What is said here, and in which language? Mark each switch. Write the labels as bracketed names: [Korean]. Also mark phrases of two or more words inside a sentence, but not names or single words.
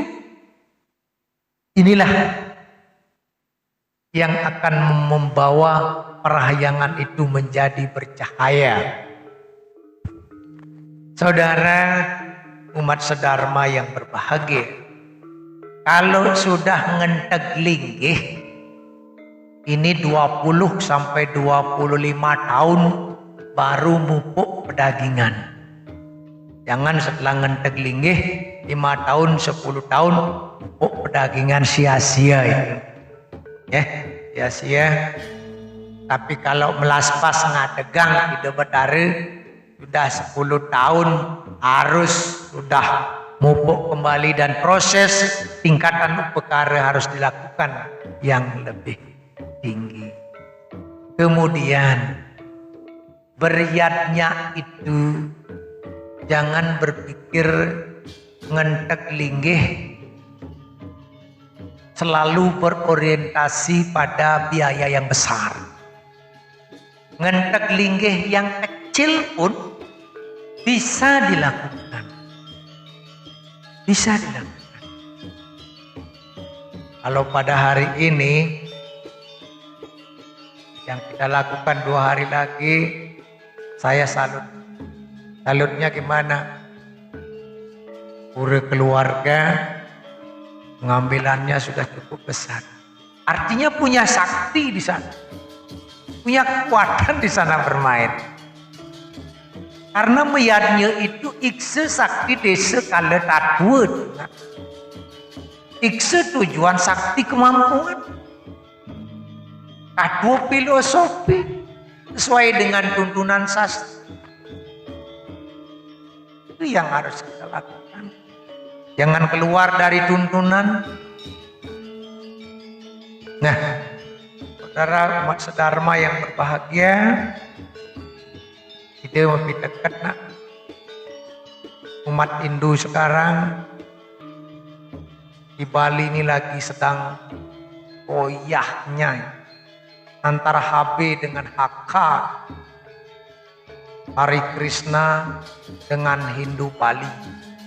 [Indonesian] Inilah yang akan membawa perahyangan itu menjadi bercahaya. Saudara umat sedharma yang berbahagia, kalau sudah [Balinese] ngenteg linggih [Indonesian] ini 20 sampai 25 tahun baru [Balinese] mupuk pedagingan. [Indonesian] Jangan setelah [Balinese] ngenteg linggih [Indonesian] 5 tahun, 10 tahun [Balinese] mupuk pedagingan [Indonesian] sia-sia itu. Ya, sia-sia. Tapi kalau [Balinese] melaspas ngadegang ide betare [Indonesian] sudah 10 tahun harus sudah mupuk kembali dan proses tingkatan upekara harus dilakukan yang lebih tinggi. Kemudian beriatnya itu jangan berpikir [Balinese] ngenteg linggih [Indonesian] selalu berorientasi pada biaya yang besar. [Balinese] Ngenteg linggih [Indonesian] yang kecil pun bisa dilakukan. Bisa dilakukan. Kalau pada hari ini yang kita lakukan 2 hari lagi, saya salut. Salutnya gimana? Pura keluarga pengambilannya sudah cukup besar. Artinya punya sakti di sana. Punya kekuatan di sana bermain. Karena meyadnya itu [Sanskrit] ikse sakti desa kala tadwa. [Indonesian] Ikse tujuan sakti kemampuan. Tadwa filosofi sesuai dengan tuntunan sastra. Itu yang harus kita lakukan. Jangan keluar dari tuntunan. Nah, saudara umat sedharma yang berbahagia, kita memperhatikan nak umat Hindu sekarang di Bali ini lagi sedang goyahnya antara HB dengan HK, Hari Krishna dengan Hindu Bali.